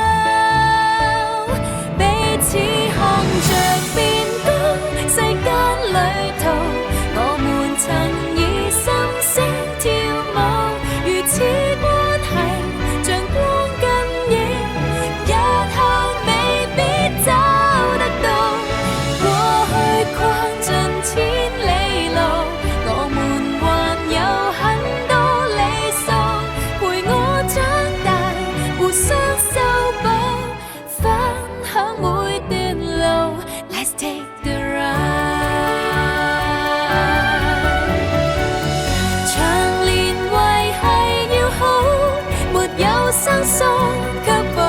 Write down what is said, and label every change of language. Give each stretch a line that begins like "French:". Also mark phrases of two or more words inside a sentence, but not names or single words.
Cantonese: 只看着變高，世間旅途，我們曾以心聲跳舞，如此關係像光跟影，日後未必找得到。過去逛盡千里路，我們還有很多理想，陪我長大，互相修補，分享每段路。
English: Let's take the ride。
Cantonese: 長年維繫要好，沒有生疏。